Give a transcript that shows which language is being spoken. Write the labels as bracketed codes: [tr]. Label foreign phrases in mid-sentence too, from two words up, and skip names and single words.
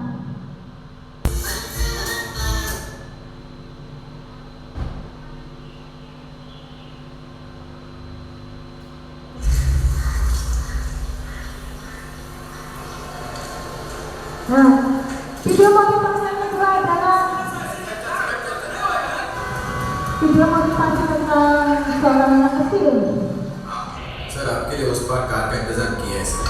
[id] Nah, video motivasi yang kedua adalah video motivasi tentang seorang anak kecil. [hi] सर आपके लिए उस बार कार का इंतजार किया है सर।